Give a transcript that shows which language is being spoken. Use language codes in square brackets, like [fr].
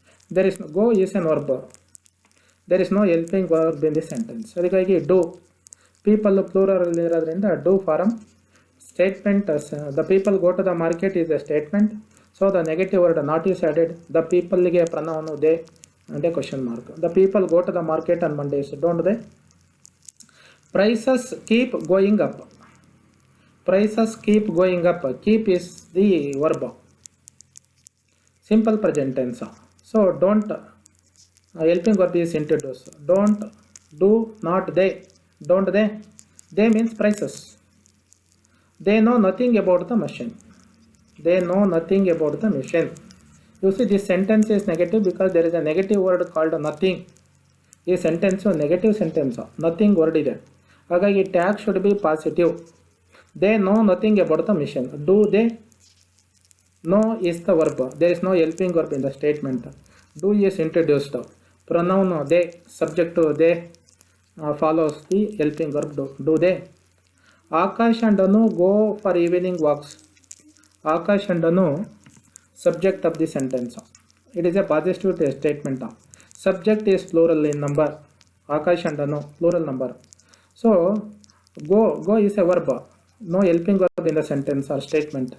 [en] There is go is an verb, there is no helping verb in the sentence. [kn] ಅದಕ್ಕಾಗಿ [en] Do, people plural ಇರೋದ್ರಿಂದ do form. Statement the people go to the market is a statement, so the negative word not is added. The ಪೀಪಲ್ಗೆ pronoun they and a question mark. The people go to the market on Mondays, don't they? Prices keep going up. Prices keep going up. Keep is the verb, simple present tense. So don't, helping verb is introduced. Don't, do, not they. Don't they? They means prices. They know nothing about the machine. They know nothing about the machine. You see, this sentence is negative because there is a negative word called nothing. [kn] ಈ sentence negative sentence, nothing word ಇದೆ. ಹಾಗಾಗಿ [en] Tag should be positive. They know nothing about the mission. Do they? Know is the verb. There is no helping verb in the statement. Do is introduced. Pronoun they, subject they follows the helping verb do. Do they? Akash and Anu go for evening walks. Akash and Anu subject of the sentence. It is a positive statement. Subject is plural in number. Akash and Anu, plural number. So go is a verb. No helping verb in the sentence or statement.